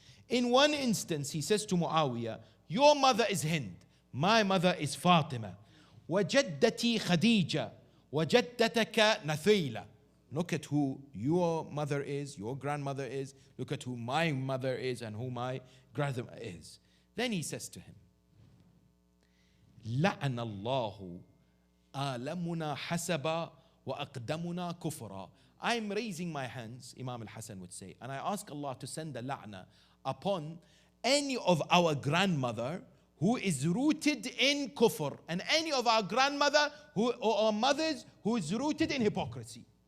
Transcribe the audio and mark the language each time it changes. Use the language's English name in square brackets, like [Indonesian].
[English] In one instance, he says to Muawiyah, your mother is Hind, my mother is Fatima. [Arabic] وَجَدَّتِي خَدِيجَةَ وَجَدَّتَكَ نَثِيلَةَ. [English] Look at who your mother is, your grandmother is. Look at who my mother is and who my grandmother is. Then he says to him, [Arabic] لَعَنَ اللَّهُ آلَمُنَا حَسَبًا وَأَقْدَمُنَا كُفْرًا. [English] I'm raising my hands, Imam al-Hasan would say, and I ask Allah to send a la'na upon any of our grandmother who is rooted in kufr, and any of our grandmother or our mothers who is rooted in hypocrisy.